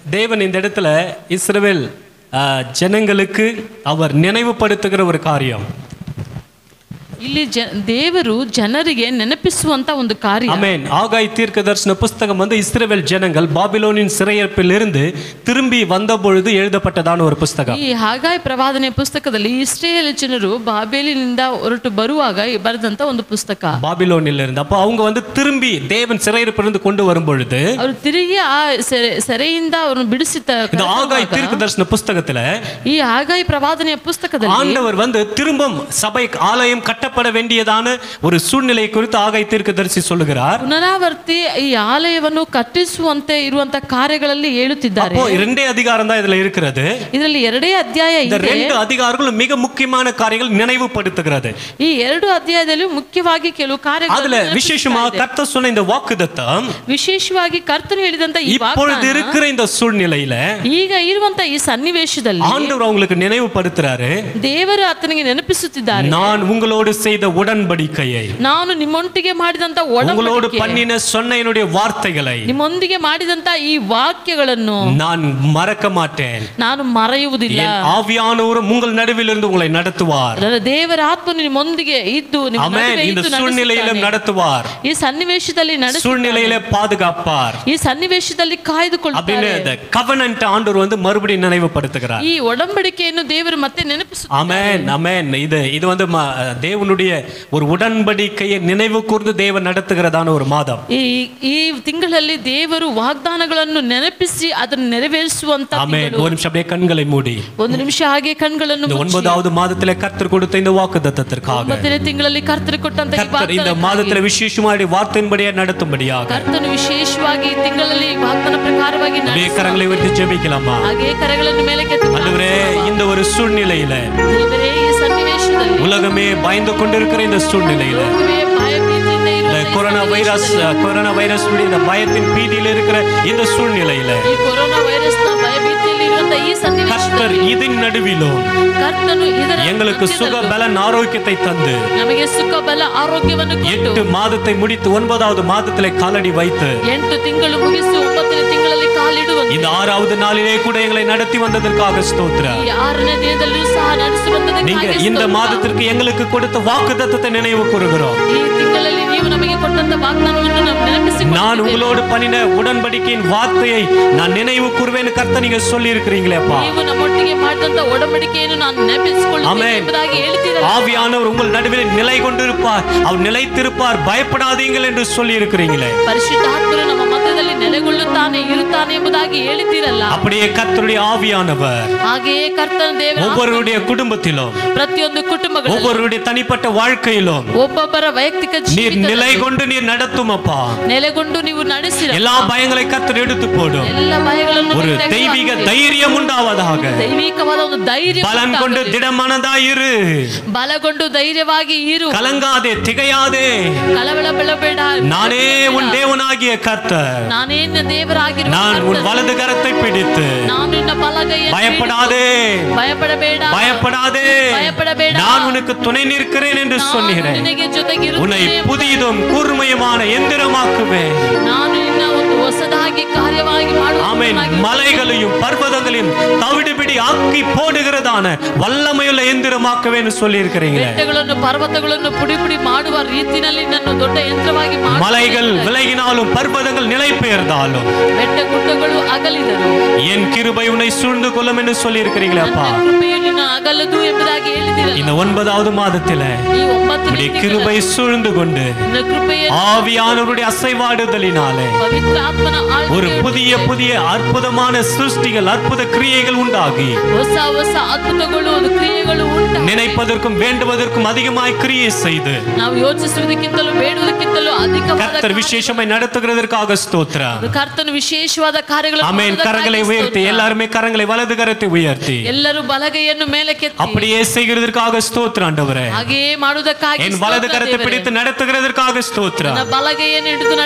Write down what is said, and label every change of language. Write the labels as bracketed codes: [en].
[ta] தேவன் இந்த இடத்துல இஸ்ரவேல் ஜனங்களுக்கு அவர் நினைவுபடுத்துகிற ஒரு காரியம். [kn] ಇಲ್ಲಿ ದೇವರು ಜನರಿಗೆ ನೆನಪಿಸುವಂತ ಒಂದು ಕಾರ್ಯ. [ta] ஆமென். ஆகாய் தீர்க்கதரிசன புத்தகம் வந்து இஸ்ரவேல் ஜனங்கள் பாபிலோனின் சிறையிருப்பிலிருந்து திரும்பி வந்த பொழுது எழுதப்பட்டதான ஒரு புத்தகம். [kn] ಈ ಹಾಗಾಯ್ ಪ್ರವಾದನೆ ಪುಸ್ತಕದಲ್ಲಿ ಇಸ್ರೇಲ್ ಜನರು ಬಾಬೇಲಿನಿಂದ ಹೊರಟು ಬರುವಾಗ ಬರೆದಂತ ಒಂದು ಪುಸ್ತಕ. [ta] பாபிலோனில் இருந்து அப்ப அவங்க வந்து திரும்பி தேவன் சிறையிருப்பிலிருந்து கொண்டு வரும் பொழுது [kn] ಅವರು ತಿರುಗಿ ಆ ಸೆರೆಯಿಂದ ಅವರನ್ನು ಬಿಡಿಸಿದ [ta] இந்த ஆகாய் தீர்க்கதரிசன புத்தகத்துல [kn] ಈ ಹಾಗಾಯ್ ಪ್ರವಾದನೆಯ ಪುಸ್ತಕದಲ್ಲಿ [ta] ஆண்டவர் வந்து திரும்பவும் சபை ஆலயம் கட்டப்பட வேண்டியதான ஒரு சூழ்நிலை குறித்து ஆகாய் தீர்க்கதரிசி சொல்லுகிறார். [kn] ಪುನರಾವರ್ತಿ ಈ ಆಲಯವನ್ನು ಕಟ್ಟಿಸುವಂತೆ ಇರುವಂತ ಕಾರ್ಯಗಳಲ್ಲಿ ಹೇಳುತ್ತಿದ್ದಾರೆ. [ta] அப்போ இரண்டே அதிகாரம் தான் இதுல இருக்கிறது. [kn] ಇದರಲ್ಲಿ ಎರಡೇ ಅಧ್ಯಾಯ ಇದೆ. [ta] இந்த ரெண்டு அதிகாரங்களும் மிக முக்கியமான காரியங்கள் நினைவுபடுத்துகிறது. [kn] ಈ ಎರಡು ಅಧ್ಯಾಯದಲ್ಲಿ ಮುಖ್ಯವಾಗಿ ಕೆಲವು ಕಾರ್ಯಗಳು [ta] அதுல விசேஷமாக கர்த்தர் சொன்ன இந்த வாக்குத்தத்தம் [kn] ವಿಶೇಷವಾಗಿ ಕರ್ತನು ಹೇಳಿದಂತ ಈ [ta] இப்பொழுது இருக்கிற இந்த சூழ்நிலையில [kn] ಈಗ ಇರುವಂತ ಈ ಸನ್ನಿವೇಶದಲ್ಲಿ [ta] ஆண்டவர் உங்களுக்கு நினைவுபடுத்துறாரு. [kn] ದೇವರು ಆತನಿಗೆ ನೆನಪಿಸುತ್ತಿದ್ದಾರೆ. [ta] நான் உங்களோடு செய்த உடன்படிக்கையை, [kn] ನಾನು ನಿಮ್ಮೊಂದಿಗೆ ಮಾಡಿದಂತ [ta] உங்களோடு [kn] ಒಡಂಬಡಿಕೆ, [ta] பண்ணின சொன்ன என்னுடைய வார்த்தைகளை [kn] ನಿಮ್ಮೊಂದಿಗೆ ಮಾಡಿದಂತ ಈ ವಾಕ್ಯಗಳನ್ನು [ta] நான் மறக்க மாட்டேன். [kn] ನಾನು ಮರೆಯುವುದಿಲ್ಲ. [ta] என் ஆவியானவரும் உங்கள் நடுவில் இருந்து உங்களை நடத்துவார். [kn] ನನ್ನ ದೇವರ ಆತ್ಮನು ನಿಮ್ಮೊಂದಿಗೆ ಇದ್ದು ನಿಮ್ಮ [ta] ஆமென். [kn] ನಡುವೆ [ta] இந்த [kn] ಇದ್ದು [ta] சூழ்நிலையில [kn] ನಡೆಸುತ್ತಾನೆ. [ta] நடத்துவார். [kn] ಈ ಸನ್ನಿವೇಶದಲ್ಲಿ [ta] சூழ்நிலையில பாதுகாப்பார். [kn] ಈ ಸನ್ನಿವೇಶದಲ್ಲಿ ಕಾಯ್ದುಕೊಳ್ಳುತ್ತಾರೆ. [ta] அப்படின்னு [en] the covenant [ta] ஆண்டவர் வந்து மறுபடியும் நினைவுபடுத்துகிறார். [kn] ಈ ಒಡಂಬಡಿಕೆಯನ್ನು ದೇವರು ಮತ್ತೆ ನೆನಪಿಸುತ್ತಾರೆ. [ta] ஆமென் ஆமென். இது வந்து தேவனுடைய ஒரு உடன்படிக்கையை நினைவு கூர்ந்து தேவன் நடத்துகிறதான ஒரு மாதம். [kn] ಈ ತಿಂಗಳಲ್ಲಿ ದೇವರು ವಾಗ್ದಾನಗಳನ್ನು ನೆನಪಿಸಿ ಅದನ್ನು ನೆರವೇರಿಸುವಂತ [ta] ஆமென். ஒரு நிமிஷம் அப்படியே கண்களை மூடி [kn] ಒಂದು ನಿಮಿಷ ಹಾಗೆ ಕಣ್ಗಳನ್ನು [ta] இந்த 9வது மாதத்திலே கர்த்தர் கொடுத்த இந்த வாக்குத்தத்தத்திற்காக [kn] 9ನೇ ತಿಂಗಳಲ್ಲಿ ಕರ್ತರು ಕೊಟ್ಟಂತ ಈ [ta] கர்த்தர் இந்த [kn] ವಾಗ್ದಾನಕ್ಕಾಗಿ [ta] மாதத்திலே விசேஷமாக வார்த்தையின்படியே நடத்தும்படியாக [kn] ಕರ್ತನು ವಿಶೇಷವಾಗಿ ಈ ತಿಂಗಳಲ್ಲಿ ವಾಗ್ದಾನ ಪ್ರಕಾರವಾಗಿ [ta] அப்படியே கரங்களை உயர்த்தி ஜெபிக்கலாமா? [kn] ಹಾಗೆ ಕರಗಳನ್ನು ಮೇಲೆ ಕೆತ್ತಿ [ta] ஆண்டவரே, இந்த ஒரு சூழ்நிலையில [kn] ದೇವರೇ ಈ ಸನ್ನಿವೇಶದಲ್ಲಿ [ta] உலகமே பயந்து கொண்டிருக்கிற இந்த சூழ்நிலையில [kn] ಲೋಕವೇ ಭಯಭೀತಿಯಿಂದ ಇರುವ [ta] இந்த கொரோனா வைரஸ் இந்த பயத்தின் பீதியில் இருக்கிற இந்த சூழ்நிலையில [kn] ಈ ಕೊರೋನಾ ವೈರಸ್ ನ ಭಯಭೀತಿಯಲ್ಲಿ ಇರುವಂತ ಈ [ta] கர்த்தர் [kn] ಸನ್ನಿವೇಶದಲ್ಲಿ [ta] இதன் நடுவிலும் [kn] ಕರ್ತನು ಇದರ [ta] எங்களுக்கு சுக பலன் ஆரோக்கியத்தை தந்து [kn] ನಮಗೆ ಸುಖ ಬಲ ಆರೋಗ್ಯವನ್ನು ಕೊಟ್ಟು [ta] 8 மாதத்தை முடித்து 9வது மாதத்திலே காலடி வைத்து [kn] 8 ತಿಂಗಳು ಮುಗಿಸಿ 9ನೇ ತಿಂಗಳಲ್ಲಿ ಕಾಲಿಡುವಂತೆ [ta] இந்த 6வது நாளிலே கூட எங்களை நடத்தி வந்ததற்காக ஸ்தோத்திரம். [kn] ಈ 6ನೇ ದಿನದಲ್ಲೂ ಸಹ ನಡೆಸಿ [ta] நீங்க [kn] ಬಂದದಕ್ಕಾಗಿ [ta] இந்த மாதத்திற்கு எங்களுக்கு கொடுத்த வாக்குத்தத்தத்தை நினைவு கூறுகிறோம். [kn] ಈ ತಿಂಗಳಲ್ಲಿ ನೀವು ನಮಗೆ ಕೊಟ್ಟಂತ ವಾಗ್ದಾನವನ್ನು ನಾವು ನೆನಪಿಸಿಕೊಳ್ಳುತ್ತೇವೆ. [ta] நான் உங்களோடு பண்ணின உடன்படிக்கையின் வார்த்தையை நான் நினைவு கூறுவேன் கர்த்தர் நீங்க சொல்லி இருக்கிறீங்களே அப்பா. [kn] ನೀವು ನಮ್ಮೊಟ್ಟಿಗೆ ಮಾಡಿದಂತ ಒಡಂಬಡಿಕೆಯನ್ನು ನಾನು ನೆನಪಿಸಿಕೊಳ್ಳುತ್ತೇನೆ ಎಂಬುದಾಗಿ ಹೇಳ್ತೀರಲ್ಲ. [ta] ஆவியானவர் உங்கள் நடுவில் நிலை கொண்டிருப்பார், அவர் நிலைத்திருப்பார், பயப்படாதீங்கள் என்று சொல்லி இருக்கிறீங்களே. [kn] ಪರಿಶುದ್ಧಾತ್ಮನು ನಮ್ಮ ಮಧ್ಯದಲ್ಲಿ ನೆಲೆಗೊಳ್ಳುತ್ತಾನೆ ಇರುತ್ತಾನೆ ಎಂಬುದಾಗಿ ಹೇಳಿದ್ದೀರಲ್ಲ. [ta] அப்படியே கர்த்தருடைய ஆவியானவர் [kn] ಹಾಗೆಯೇ ಕರ್ತನ ದೇವರ [ta] ஒவ்வொருடைய குடும்பத்திலும் [kn] ಪ್ರತಿಯೊಂದು ಕುಟುಂಬಗಳಲ್ಲಿ [ta] ஒவ்வொருடைய தனிப்பட்ட வாழ்க்கையிலும் [kn] ಒಬ್ಬೊಬ್ಬರ ವೈಯಕ್ತಿಕ [ta] நீர் நிலை கொண்டு நீர் நடத்தும் அப்பா. [kn] ನೆಲೆಗೊಂಡು ನೀವು ನಡೆಸಿರ [ta] எல்லா பயங்களை கர்த்தர் எடுத்து போடும். [kn] ಎಲ್ಲ ಭಯಗಳನ್ನು [ta] ஒரு தெய்வீக தைரியம் உண்டாவதாக. [kn] ದೈವಿಕವಾದ ಒಂದು ಧೈರ್ಯ [ta] பலன் கொண்டு திடமனதாயிரு. [kn] ಬಲಗೊಂಡು ಧೈರ್ಯವಾಗಿ ಇರು. [ta] கலங்காதே, திகையாதே. [kn] ಕಳವಳ ಬೆಳಬೇಡ. [ta] நானே உன் தேவனாகிய கர்த்தர். [kn] ನಾನೇ ನಿನ್ನ ದೇವರಾಗಿರುವ [ta] நான் உன் வலது கரத்தை பிடித்து [kn] ನಾನು ನಿನ್ನ ಬಲಗೈಯನ್ನು [ta] பயப்படாதே, [kn] ಭಯಪಡಬೇಡ, [ta] பயப்படாதே, [kn] ಭಯಪಡಬೇಡ, [ta] நான் உனக்கு துணை நிற்கிறேன் என்று சொன்னீரேன். [kn] ನಿನಗೆ [ta] உன்னை [kn] ಜೊತೆಗಿರುತ್ತೇನೆ. [ta] புதியதும் கூர்மையுமான எந்திரமாக்குவேன். [kn] ನಾನು ನಿನ್ನ ಒಂದು ಹೊಸದಾಗಿ ಕಾರ್ಯವಾಗಿ [ta] ஆமென். [kn] ಮಾಡುವ [ta] மலைகளையும் பர்வதங்களையும் தவிடுபிடி ஆக்கி போடுகிறதான வல்லமையுள்ள எந்திரமாக்குவேன்னு சொல்லி இருக்கிறீங்களே. [kn] ಬೆಟ್ಟಗಳನ್ನು ಪರ್ವತಗಳನ್ನು ಪುಡಿ ಪುಡಿ ಮಾಡುವ ರೀತಿಯಲ್ಲಿ ನನ್ನ ದೊಡ್ಡ ಯಂತ್ರವಾಗಿ ಮಾಡು. [ta] மலைகள் விலகினாலும் பர்வதங்கள் நிலை பெயர்ந்தாலும் [kn] ಬೆಟ್ಟ ಗುಡ್ಡಗಳು ಅಗಲಿದರು. [ta] என் கிருபை உன்னை சூழ்ந்து கொள்ளும் என்று சொல்லி இருக்கிறீங்களே அப்பா. [kn] ನನ್ನ ಕೃಪೆಯು ನಿನ್ನ ಅಗಲದು ಎಂಬುದಾಗಿ ಹೇಳಿದಿರಲ್ಲ. [ta] இந்த 9வது மாதத்தில [kn] ಈ 9ನೇ [ta] உடைய கிருபை சூழ்ந்து கொண்டு [kn] ನಿನ್ನ ಕೃಪೆಯ [ta] ஆவியானவருடைய அசைவாடுதலினாலே [kn] ಪವಿತ್ರ ಆತ್ಮನ [ta] ஒரு [kn] ಆಳ್ವಿಕೆ [ta] புதிய அற்புதமான சிருஷ்டிகள், அற்புத கிரியைகள் உண்டாகி [kn] ಹೊಸ ಹೊಸ ಅದ್ಭುತಗಳು ಕ್ರಿಯೆಗಳು ಉಂಟು. [ta] நினைப்பதற்கும் வேண்டுவதற்கும் அதிகமாய் கிரியை செய்து [kn] ನಾವು ಯೋಚಿಸುವುದಕ್ಕಿಂತಲೂ ಬೇಡುವುದಕ್ಕಿಂತಲೂ ಅಧಿಕವಾದ [ta] கர்த்தர் விசேஷமாய் நடத்துகிறதற்காக ஸ்தோத்திரம். [kn] ಕರ್ತನು ವಿಶೇಷವಾದ ಕಾರ್ಯಗಳನ್ನು [ta] ஆமென். [kn] ಮಾಡುವುದಕ್ಕಾಗಿ [ta] கரங்களை உயர்த்தி [kn] ಸ್ತೋತ್ರ. [ta] எல்லாருமே கரங்களை வலது கரத்தை உயர்த்தி [kn] ಎಲ್ಲರೂ ಬಲಗೈಯನ್ನು ಮೇಲಕ್ಕೆತ್ತಿ [ta] அப்படியே செய்கிறதற்காக ஸ்தோத்திரம் ஆண்டவரே. [kn] ಹಾಗೆಯೇ ಮಾಡುವುದಕ್ಕಾಗಿ [ta] என் வலது கரத்தை பிடித்து நடத்துகிறதற்காக ஸ்தோத்திரம். [kn] ನನ್ನ ಬಲಗೈಯನ್ನು ಹಿಡಿದು